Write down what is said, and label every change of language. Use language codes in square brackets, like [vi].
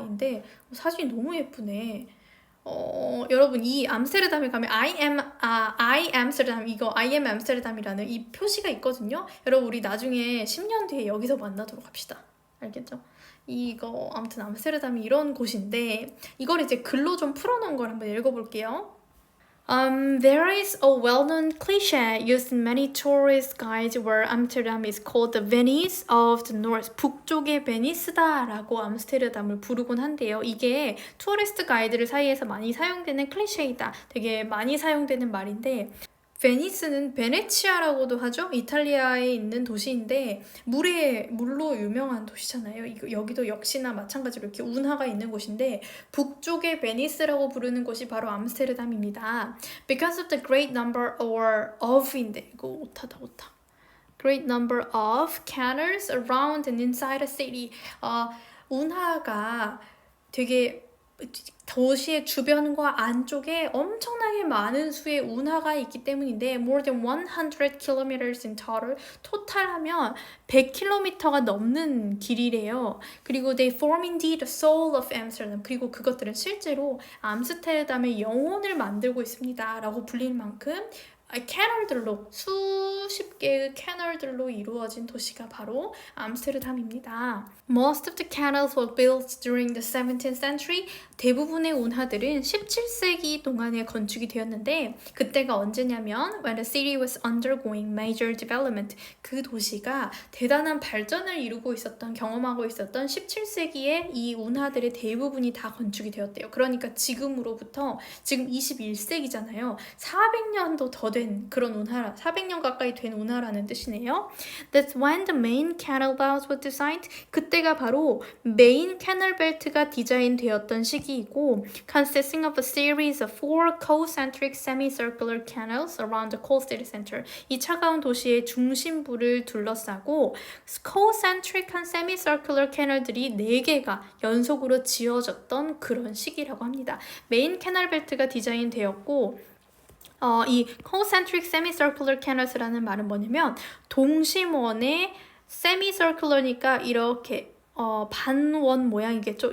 [ko] 인데 사진이 너무 예쁘네. 여러분, 이 암스테르담에 가면 [en] I am Amsterdam, [ko] 이거 I am Amsterdam이라는 이 표시가 있거든요. 여러분, 우리 나중에 10년 뒤에 여기서 만나도록 합시다. 알겠죠? 이거 아무튼 암스테르담이 이런 곳인데, 이걸 이제 글로 좀 풀어놓은 걸 한번 읽어볼게요. [en] There is a well-known cliché used in many tourist guides where Amsterdam is called the Venice of the North. [ko] 북쪽의 베니스다라고 암스테르담을 부르곤 한데요. 이게 투어리스트 가이드들 사이에서 많이 사용되는 클리셰이다. 되게 많이 사용되는 말인데, 베니스는 베네치아라고도 하죠. 이탈리아에 있는 도시인데 물로 유명한 도시잖아요. 여기도 역시나 마찬가지로 이렇게 운하가 있는 곳인데, 북쪽의 베니스라고 부르는 곳이 바로 암스테르담입니다. [en] Because of the great number of [ko] 인데 이거 오타다. [en] Great number of canals around and inside a city. [ko] 운하가 되게 도시의 주변과 안쪽에 엄청나게 많은 수의 운하가 있기 때문인데 [en] more than 100 kilometers in total [ko] 토탈하면 100km가 넘는 길이래요. [en] 그리고 they form indeed the soul of Amsterdam. [ko] 그리고 그것들은 실제로 암스테르담의 영혼을 만들고 있습니다. 라고 불릴 만큼 캐널들로 수십 개의 캐널들로 이루어진 도시가 바로 암스테르담입니다. [en] Most of the canals were built during the 17th century. [ko] 대부분의 운하들은 17세기 동안에 건축이 되었는데 그때가 언제냐면 [en] when the city was undergoing major development. [ko] 그 도시가 대단한 발전을 이루고 있었던 경험하고 있었던 17세기에 이 운하들의 대부분이 다 건축이 되었대요. 그러니까 지금으로부터 지금 21세기잖아요. 400년도 더 된 그런 운하라 400년 가까이 된 운하라는 뜻이네요. [en] That's when the main canal belts were designed. [ko] 그때가 바로 메인 캐널 벨트가 디자인되었던 시기이고 [en] consisting of a series of four concentric semicircular canals around the cold city center. [ko] 이 차가운 도시의 중심부를 둘러싸고 concentric한 semicircular 캐널들이 4개가 연속으로 지어졌던 그런 시기라고 합니다. 메인 캐널 벨트가 디자인되었고 이 concentric semicircular canals라는 말은 뭐냐면 동심원의 semicircular니까 이렇게 반원 모양이겠죠.